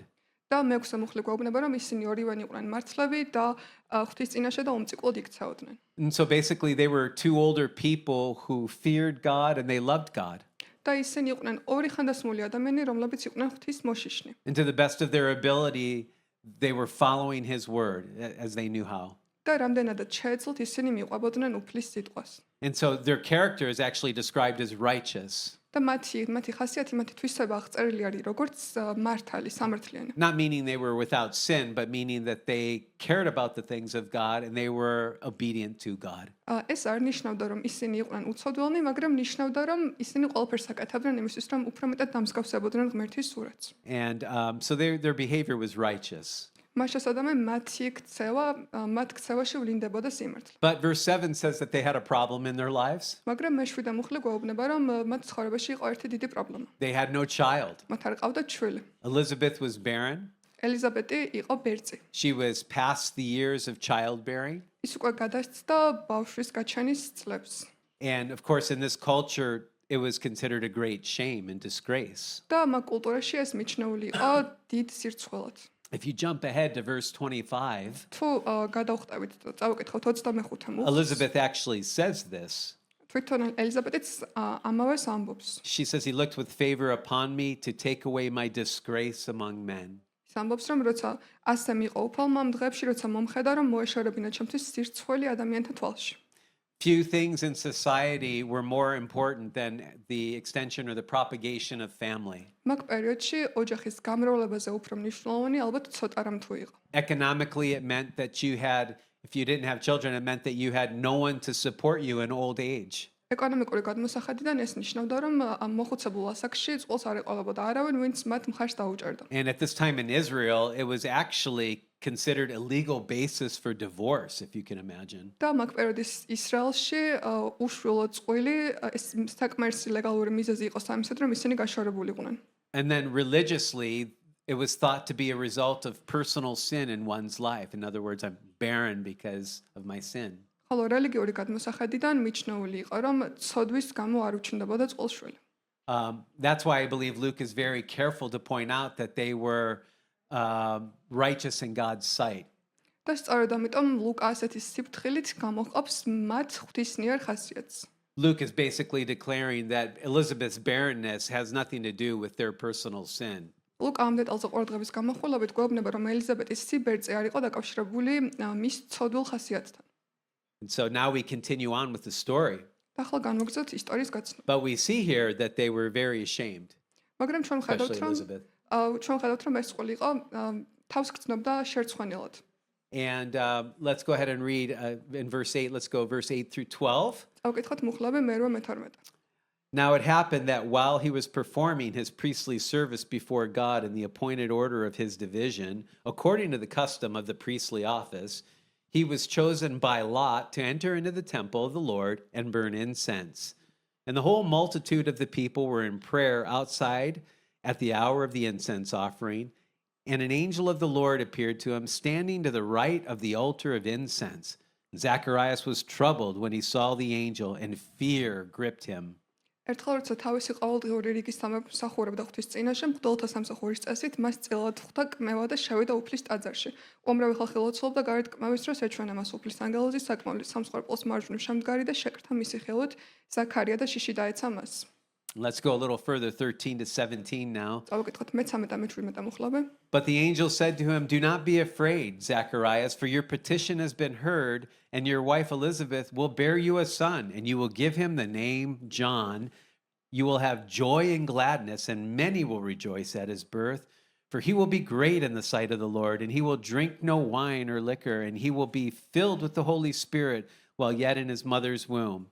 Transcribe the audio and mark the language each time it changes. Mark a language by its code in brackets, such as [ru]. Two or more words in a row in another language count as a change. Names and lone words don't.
[ka] და მე-6 მუხლი გვეუბნება, რომ ისინი ორივენი იყვნენ მართლები და ღვთის წინაშე და უმწიკვლოდ იქცეოდნენ. [en] And so basically they were two older people who feared God and they loved God. [ka] და ისინი იყვნენ ორი ხანდასმული ადამიანები, რომლებიც იყვნენ ღვთის მოშიშნი. [en] And to the best of their ability, they were following his word as they knew how. [ka] და რამდენადაც შეეძლოთ, ისინი მიყვებოდნენ უფლის სიტყვას. [en] And so their character is actually described as righteous. [ka] და მათი ხასიათი, მათი თვისება აღწერილი არის როგორც მართალი, სამართლიანი. [en] Not meaning they were without sin, but meaning that they cared about the things of God and they were obedient to God. [ka] ეს არ ნიშნავდა, რომ ისინი იყვნენ უცოდველნი, მაგრამ ნიშნავდა, რომ ისინი ყველაფერს აკეთებდნენ იმისთვის, რომ უფრო მეტად დამსგავსებოდნენ ღმერთის სურათს. [en] And so their behavior was righteous. [ka] მას შესაძლოა მათ ქცევაში ვლინდებოდა სიმართლე. [en] But verse 7 says that they had a problem in their lives. [ka] მაგრამ მე-7 მუხლი გვეუბნება, რომ მათ ცხოვრებაში იყო ერთი დიდი პრობლემა. [en] They had no child. [ka] მათ არ ყავდათ შვილი. [en] Elizabeth was barren. [ka] ელიზაბეტი იყო ბერძი. [en] She was past the years of childbearing. [ka] ის უკვე გადასცდა ბავშვის გაჩენის წლებს. [en] And of course, in this culture, it was considered a great shame and disgrace. [ka] და მაგ კულტურაში ეს მიჩნეული იყო დიდ სირცხველად. [en] If you jump ahead to verse 25, [ka] თუ გადავხტევით და წავიკითხოთ 25 მუხლს. [en] Elizabeth actually says this. [ka] თვითონ ელიზაბეტიც ამავეს ამბობს. [en] She says, He looked with favor upon me to take away my disgrace among men. [ka] ის ამბობს, რომ როცა ასე მიყო უფალმა ამ დღეებში, როცა მომხედა, რომ მოეშორებინა ჩემთვის სირცხველი ადამიანთა თვალში. [en] Few things in society were more important than the extension or the propagation of family. [ka] მაგ პერიოდში ოჯახის გამრავლებაზე უფრო მნიშვნელოვანი ალბათ ცოტა რამ თუ იყო. [en] Economically, it meant that you had, if you didn't have children, it meant that you had no one to support you in old age. [ka] ეკონომიკური გადმოსახედიდან ეს ნიშნავდა, რომ ამ მოხუცებულ ასაკში წყვილს არ ეყოლებოდა არავინ, ვინც მათ მხარს დაუჭერდა. [en] And at this time in Israel, it was actually considered a legal basis for divorce, if you can imagine. [ka] და მაგ პერიოდის ისრაელში უშვილო წყვილი ეს საკმარისი ლეგალური მიზეზი იყო სამისად, რომ ისინი გაშორებულიყვნენ. [en] And then religiously, it was thought to be a result of personal sin in one's life. In other words, I'm barren because of my sin. [ka] ხოლო რელიგიური გადმოსახედიდან მიჩნეული იყო, რომ ცოდვის გამო არ უჩნდებოდა წყვილშვილი. [en] That's why I believe Luke is very careful to point out that they were righteous in God's sight. [ka] და სწორედ ამიტომ ლუკა ასეთი სიფრთხილით გამოყობს მათ ღვთისმიერ ხასიათს. [en] Luke is basically declaring that Elizabeth's barrenness has nothing to do with their personal sin. [ka] ლუკა ამ დეტალზე ყურადღების გამახვილებით გვეუბნება, რომ ელიზაბეტის სიბერწე არ იყო დაკავშირებული მის ცოდვილ ხასიათთან. [en] And so now we continue on with the story. [ka] და ახლა განვაგრძელოთ ისტორიის გაცნობა. [en] But we see here that they were very ashamed, [ka] მაგრამ ჩვენ ხედავთ, [en] especially [ka] რომ [en] Elizabeth. [ka] ეს წყილი იყო თავს გრძნობდა შერცხვენილად. [en] And let's go ahead and read in verse 8. Let's go verse 8 through 12. [ka] ავკითხოთ მუხლები მე-8 მე-12. [en] Now it happened that while he was performing his priestly service before God in the appointed order of his division, according to the custom of the priestly office, he was chosen by lot to enter into the temple of the Lord and burn incense. And the whole multitude of the people were in prayer outside at the hour of the incense offering. And an angel of the Lord appeared to him, standing to the right of the altar of incense. Zacharias was troubled when he saw the angel, and fear gripped him. [ka] ერთხელ როცა თავისი ყოველდღიური რიგის სამსახურებდა ღვთის წინაშე, მღვდელთა სამსახურის წესით მას წილად ხვდა კმევა და შევიდა უფლის ტაძარში. უამრავი ხალხი ლოცულობდა გარეთ კმევის დროს ეჩვენა მას უფლის ანგელოზის საკმავის სამსხვერპლოს მარჯვნივ შემდგარი და შეკრთა მისი ხელით ზაქარია და შიში დაეცა მას. [en] Let's go a little further, 13 to 17 now. [ka] წავიკითხოთ მე-13 და მე-17 მუხლები. [en] But the angel said to him, Do not be afraid, Zacharias, for your petition has been heard, and your wife Elizabeth will bear you a son, and you will give him the name John. You will have joy and gladness, and many will rejoice at his birth, for he will be great in the sight of the Lord, and he will drink no wine or liquor, and he will be filled with the Holy Spirit while yet in his mother's womb.